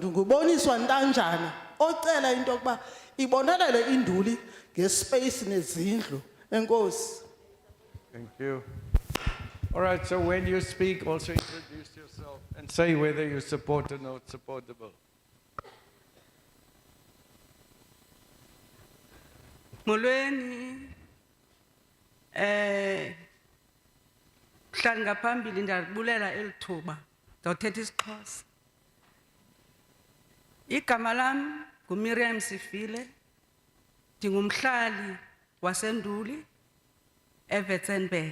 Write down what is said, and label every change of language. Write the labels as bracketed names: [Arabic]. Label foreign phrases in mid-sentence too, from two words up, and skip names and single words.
[Xhosa] Nguboniswa ntanjana ocela into yokuba ibonelele induli ngespace nezindlu. Enkosi. [English] Thank you. All right, so when you speak, also introduce yourself and say whether you support or not supportable. [Xhosa] Molweni hlanga phambili ndiyabulela elithuba ndawuthetha isiXhosa Igama lam nguMiriam Sifile, ndingumhlali waseNduli, eWitzenberg.